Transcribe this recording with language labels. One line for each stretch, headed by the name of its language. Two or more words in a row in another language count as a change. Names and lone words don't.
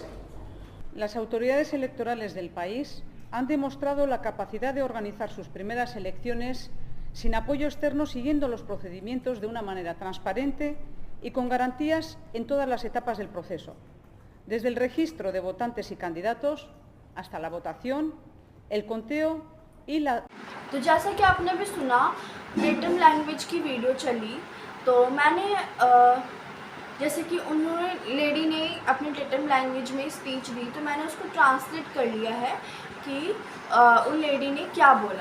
Spanish: Las autoridades electorales del país han demostrado la capacidad de organizar sus primeras elecciones sin apoyo externo, siguiendo los procedimientos de una manera transparente y con garantías en todas las etapas del proceso, desde el registro de votantes y candidatos hasta la votación, el conteo y la...
Hindi: तो जैसा कि आपने भी सुना,
English: Tetum language
Hindi: की वीडियो चली, तो मैंने जैसे कि उन्होंने लेडी ने अपने
English: Tetum language
Hindi: में स्पीच दी, तो मैंने उसको ट्रांसलेट कर लिया है कि उन लेडी ने क्या बोला।